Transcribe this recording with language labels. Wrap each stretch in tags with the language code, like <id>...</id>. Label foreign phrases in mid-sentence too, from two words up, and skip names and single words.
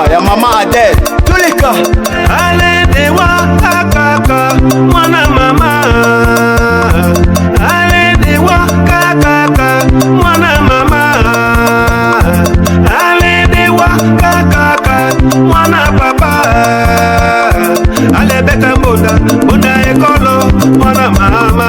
<ln>ya mama Adele,</ln> <fr>tous les cas. Allez,</fr> <ln>dewa, kaka, mwana mama. Allez, dewa, kaka, mwana mama. Allez, dewa, kaka, mwana papa. Allez, beta mbonda, mbonda ekolo, mwana mama.</ln>